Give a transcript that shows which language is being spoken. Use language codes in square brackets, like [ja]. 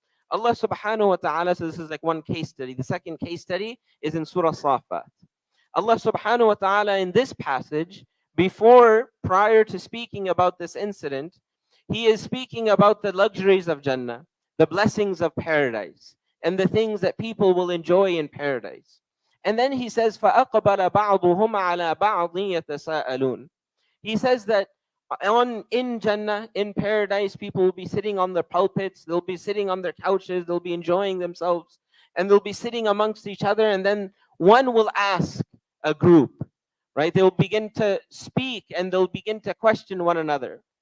[en] Allah subhanahu wa ta'ala, so this is like one case study. The second case study is in Surah Safat. Allah subhanahu wa ta'ala in this passage, prior to speaking about this incident, he is speaking about the luxuries of Jannah, the blessings of paradise, and the things that people will enjoy in paradise. And then he says, [ar] فَأَقْبَلَ بَعْضُهُمْ عَلَى بَعْضٍ يَتَسَاءَلُونَ. [en] He says that in Jannah, in paradise, people will be sitting on their pulpits, they'll be sitting on their couches, they'll be enjoying themselves, and they'll be sitting amongst each other, and then one will ask a group, right? They'll begin to speak and they'll begin to question one another.